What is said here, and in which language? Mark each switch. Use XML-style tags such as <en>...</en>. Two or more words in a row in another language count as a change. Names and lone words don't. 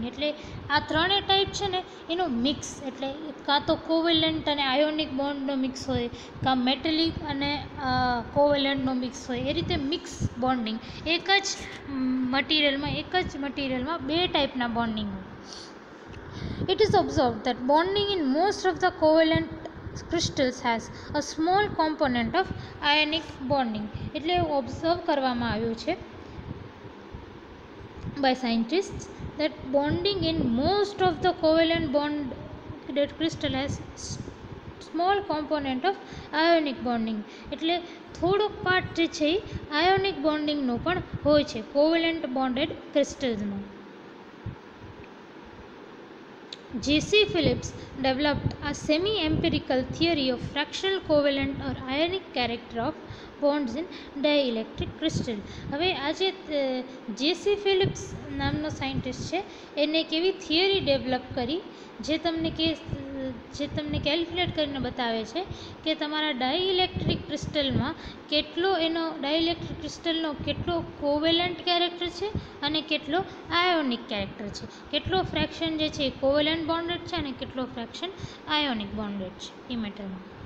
<gu>એટલે આ ત્રણેય ટાઈપ છે ને એનો મિક્સ, એટલે કાં તો કોવેલેન્ટ અને</gu> <en>ionic bondનો</en> <gu>મિક્સ હોય, કાં મેટેલિક અને કોવેલેન્ટનો મિક્સ હોય, એ રીતે</gu> <en>mix bonding.</en> <gu>એક જ મટીરિયલમાં 2</gu> <en>typeના bonding</en> <gu>હોય.</gu> <en>It is observed that bonding in most of the covalent crystals has a small component of ionic bonding.</en> <gu>એટલે ઓબ્ઝર્વ કરવામાં આવ્યું છે</gu> <en>by scientists that bonding in most of the covalent bonded crystal has small component of ionic bonding.</en> <gu>એટલે થોડોક પાર્ટ જે છે એ</gu> <en>ionic bondingનો</en> <gu>પણ હોય છે</gu> <en>covalent bonded crystalsમાં. J.C. Phillips developed a semi-empirical theory of fractional covalent or ionic character of bonds in dielectric crystal.</en> <gu>હવે આજે J.C. Phillips નામનો સાયન્ટિસ્ટ છે, એને એક એવી</gu> <en>theory develop</en> <gu>કરી જે તમને કેલ્ક્યુલેટ કરીને બતાવે છે કે તમારા</gu> <en>dielectric crystalમાં</en> <gu>કેટલો</gu> <en>covalent character</en> <gu>છે અને કેટલો</gu> <en>ionic character</en> <gu>છે, કેટલો ફ્રેક્શન જે છે એ</gu> <en>covalent bonded</en> <gu>છે અને કેટલો</gu> <en>fraction ionic bonded</en> <gu>છે એ મેટરમાં.</gu>